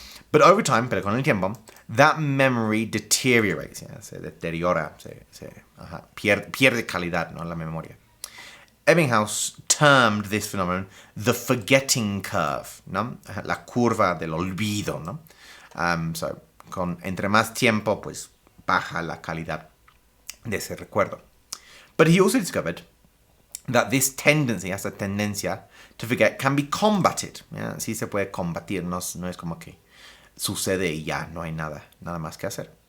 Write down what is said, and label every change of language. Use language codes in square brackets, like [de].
[en] But over time, [es] pero con el tiempo, [en] that memory deteriorates, [es] se deteriora, pierde calidad, ¿no? La memoria. [en] Ebbinghaus termed this phenomenon the forgetting curve, ¿no? [es] La curva del olvido, ¿no? So, entre más tiempo, pues baja la calidad de ese recuerdo. [en] But he also discovered that this tendency, [es] esa tendencia [en] to forget, can be combated. [es] ¿Ya? Sí se puede combatir, no es como que sucede y ya, no hay nada más que hacer.